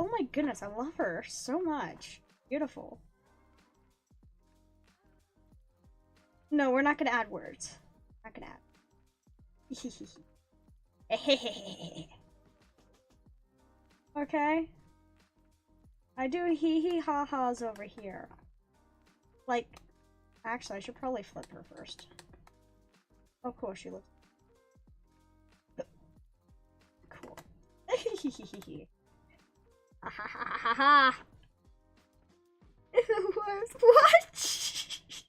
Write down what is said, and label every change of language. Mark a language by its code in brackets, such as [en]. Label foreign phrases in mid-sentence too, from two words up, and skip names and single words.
[en] Oh my goodness, I love her so much. Beautiful. No, we're not gonna add words. Not gonna add. Okay. I do hee hee ha ha's over here. Like, actually, I should probably flip her first. Oh, cool, she looks cool. Ha ha ha ha ha. What?